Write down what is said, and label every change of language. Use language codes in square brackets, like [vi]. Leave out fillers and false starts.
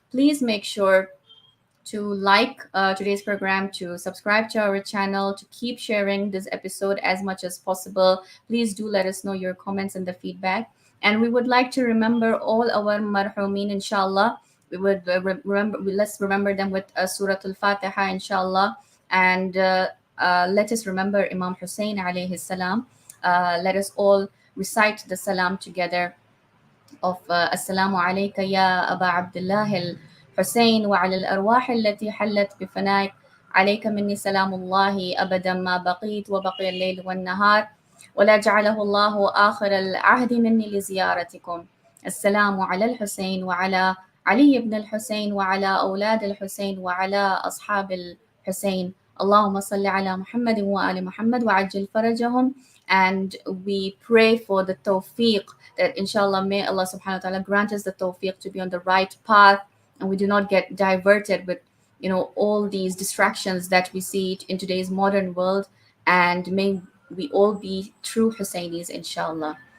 [en] Please make sure to like today's program, to subscribe to our channel, to keep sharing this episode as much as possible. Please do let us know your comments and the feedback. And we would like to remember all our marhumin, inshallah. We would let's remember them with Surah Al-Fatiha, inshallah. And let us remember Imam Husayn alayhi salam. Let us all recite the salam together of [ar] Assalamu alayka ya Aba Abdullah الحسين وعلى الأرواح التي حلت بفنائك عليك مني سلام الله أبدا ما بقيت وبقي الليل والنهار ولا جعله الله آخر العهد مني لزيارتكم. السلام على الحسين وعلى علي بن الحسين وعلى أولاد الحسين وعلى أصحاب الحسين. اللهم صل على محمد وآل محمد وعجل فرجهم. [en] And we pray for the tawfiq, that inshallah may Allah subhanahu wa ta'ala grant us the tawfiq to be on the right path, and we do not get diverted with all these distractions that we see in today's modern world. And may we all be true Hussainis, inshallah.